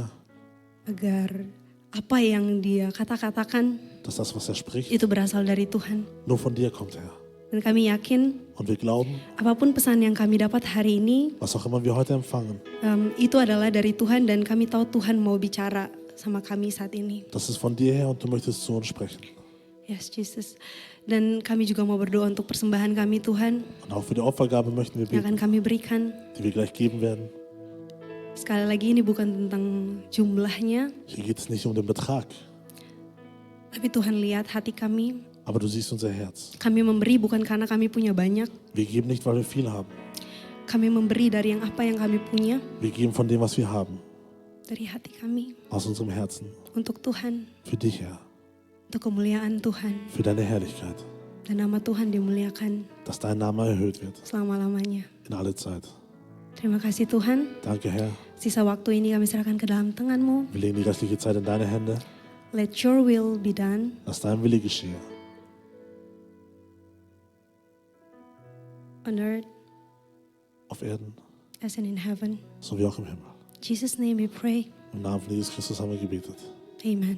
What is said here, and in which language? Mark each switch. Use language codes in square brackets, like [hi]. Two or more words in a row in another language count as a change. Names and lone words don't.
[id] agar apa yang dia katakan [de] dass das, was er spricht, [id] itu berasal dari Tuhan. [de] nur von dir kommt, Herr. [id] Dan kami yakin [de] Und wir glauben, [id] apapun pesan yang kami dapat hari ini, [de] was auch immer wir heute empfangen, [id] itu adalah dari Tuhan dan kami tahu Tuhan mau bicara sama kami saat ini. [de] das ist von dir her und du möchtest zu uns sprechen. [en] Yes, Jesus. [id] Dan kami juga mau berdoa untuk persembahan kami Tuhan [de] Und auch für die Opfergabe möchten wir [id] yang akan [de] beten, [id] kami berikan. [de] die wir gleich geben werden. [id] Sekali lagi ini bukan tentang jumlahnya, [de] Hier geht es nicht um den Betrag, [id] tapi Tuhan lihat hati kami. [de] aber du siehst unser Herz. [id] Kami memberi bukan karena kami punya banyak. [de] Wir geben nicht, weil wir viel haben. [id] Kami memberi dari yang apa yang kami punya, [de] Wir geben von dem, was wir haben, [id] dari hati kami. [de] aus unserem Herzen. [id] Untuk Tuhan, [de] Für dich, Herr, [id] untuk kemuliaan Tuhan. [de] für deine Herrlichkeit, [id] Dan nama Tuhan dimuliakan [de] dass dein Name erhöht wird [id] selama-lamanya. [de] in alle Zeit. [id] Terima kasih Tuhan. [de] Danke, Herr. [id] Sisa waktu ini kami serahkan ke dalam tangan-Mu. [de] Wir legen die restliche Zeit in deine Hände. [en] Let your will be done. [de] Lass dein Wille geschehe. [en] On earth [de] Auf Erden [en] as in heaven. [de] sowie auch im Himmel. [en] In Jesus' name we pray. [de] Im Namen von Jesus Christus haben wir gebetet. Amen.